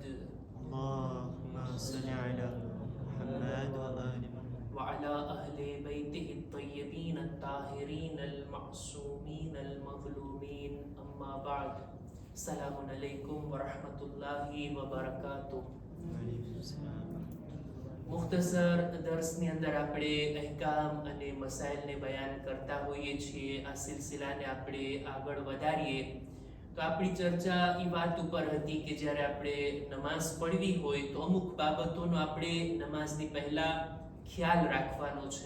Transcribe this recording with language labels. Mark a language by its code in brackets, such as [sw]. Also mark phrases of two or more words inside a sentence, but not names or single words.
[ar] اللهم صل على محمد وآل محمد وعلى أهل بيته الطيبين الطاهرين المعصومين المظلومين أما بعد السلام عليكم ورحمة الله وبركاته. [gu] મુખ્તસર દર્સની અંદર આપણે અહેકામ અને મસાઇલને બયાન કરતા હોઈએ છીએ. આ સિલસિલાને આપણે આગળ વધારીએ તો આપણી ચર્ચા એ વાત ઉપર હતી કે જ્યારે આપણે નમાઝ પઢવી હોય તો અમુક બાબતોનો આપણે નમાઝની પહેલા ખ્યાલ રાખવાનો છે.